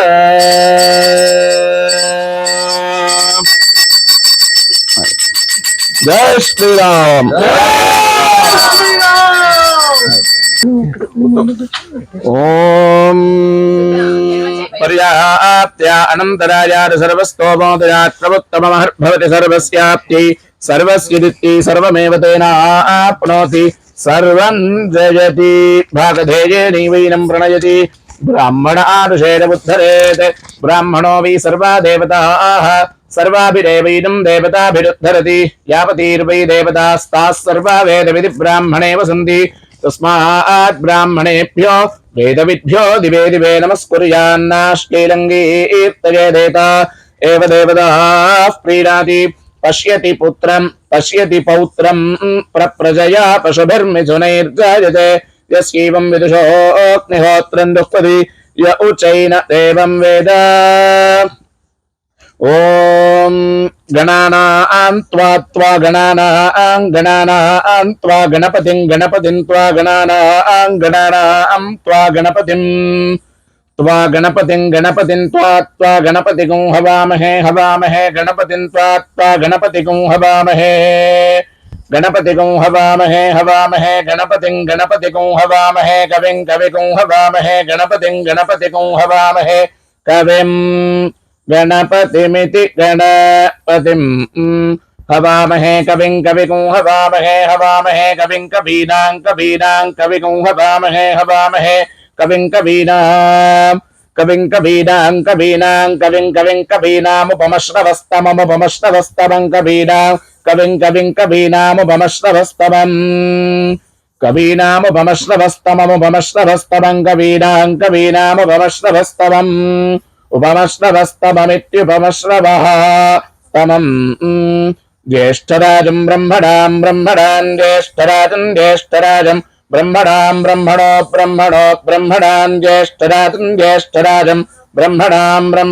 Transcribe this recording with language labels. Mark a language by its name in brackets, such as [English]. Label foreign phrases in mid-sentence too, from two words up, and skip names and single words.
[Sanskrit] జై శ్రీరామ్ ఓం పర్యాప్త్య అనంతరాయాద సర్వస్తోమోదయాత్ ప్రముత్తమమహర్భవతి సర్వస్యాప్తి సర్వస్య దిత్తి సర్వమేవ తేన ఆప్నోతి సర్వం జయతి భాగధేయే నైవైనం ప్రణయతి బ్రాహ్మణ ఆరుషేణ ఉద్ధరేత్ బ్రాహ్మణో వై సర్వా దేవతాః सर्वाभिरेवैनं देवताभिरुद्धरति यावतीर्वै देवतास्ताः सर्वा वेदविधि ब्राह्मणे वसन्ति तस्मात् ब्राह्मणेभ्यो वेदविद्भ्यो दिवे दिवे नमस्कुर्यान्नाश्लीलङ्गीर्तयेदेता एव देवताः प्रीणाति पश्यति पुत्रं पश्यति पौत्रं प्रप्रजया पशुभिर्मिथुनैर्जायते यस्यैवं विदुषोऽग्निहोत्रं दुःखति य उचैन देवं वेद ఓం గణానాం త్వా త్వా గణానాం గణానాం త్వా గణపతిం గణపతిం త్వా గణానాం గణానాం త్వా గణపతిం త్వా గణపతిం గణపతిం త్వా త్వా గణపతిగం హవామహే హవామహే గణపతిం త్వా త్వా గణపతిగం హవామహే గణపతిగం హవామహే హవామహే గణపతిం గణపతిగం హవామహే కవిం కవిగం హవామహే గణపతిం గణపతిగం హవామహే కవిం गणपतिमिति गणपतिं हवामहे कविं कविगुं हवामहे हवामहे कविं कवीनां कवीनां कविगुं हवामहे हवामहे कविं कवीनां कविं कवीनां कवीनां कविं कविं कवीनामुपमश्रवस्तममुपमश्रवस्तमं कवीनां कविं कवीनामुपमश्रवस्तमम् కవీనాముపమశ్రవస్తమముపమశ్రవస్తమం కవీనాముపమశ్రవస్తమం ఉపమశ్రవస్తమమిత్యుపమశ్రవః తమం జ్యేష్ఠరాజం బ్రహ్మణాం జ్యేష్ఠరాజం బ్రహ్మణాం బ్రహ్మణాం జ్యేష్ఠరాజం బ్రహ్మణాం